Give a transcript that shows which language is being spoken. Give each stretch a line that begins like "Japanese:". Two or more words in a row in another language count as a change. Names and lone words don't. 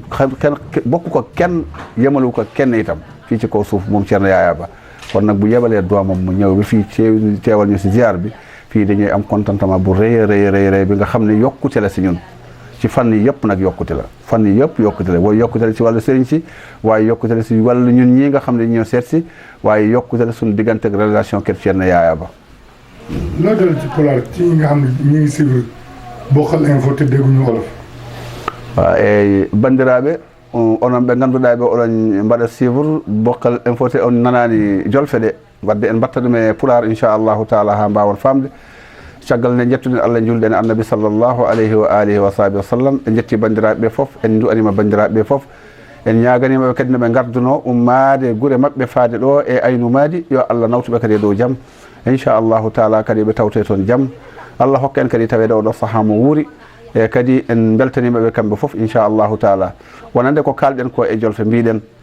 Wolof: kenn bokk ko kenn yemalu ko kenn itam fii ci kaw suuf moom Thierno Yaya Ba kon nag bu yebalee doomam mu ñëw bi fii teewal ñu si ziar bi fii dañuy am contentement bu rëy rëy bi nga xam ne yokkute la si ñun ci fànn yi yëpp nag yokkute la fànn yi yëpp yokkute la waaye yokkute la ci wàllu sëriñ si waaye yokkute la si wàllu ñun ñii nga xam ne ñoo seet si waaye yokkute la suñu diggante ak relation kër Thierno Yaya Ba. loo dal ci pulaar ci ñi nga xam ne ñu ngi suivre Bokkal Info te dégguñu wolof.
Fula: waaw e bandiraɓe onon ɓe ngannduɗaa ɓe oɗon mbaɗa suivre Bokkal Info te on nanaani jolfe ɗe wadde en mbatta ɗum e pulaar
Arabic: إن شاء الله تعالى
Fula: haa mbaawan faamde caggal nde jettuɗen Allah julɗen annabi
Arabic: صلى الله عليه وعلى آله وصحبه وسلم
Fula: en jetti banndiraaɓe ɓe fof en du'anima banndiraaɓe ɓe fof en ñaaganimaɓe kadi no ɓe ngarduno ummaade gure maɓɓe faade ɗo e aynumaadi yo Allah nawtuɓe kadi e dow jam
Arabic: إن شاء الله تعالى
Fula: kadi ɓe tawte toon jam Allah hokka en kadi taweede oɗo sahaa mo wuuri e kadi en beltanimaɓe kamɓe fof
Arabic: إن شاء الله تعالى
Fula: wonande ko kalɗen ko e jolfe mbiɗen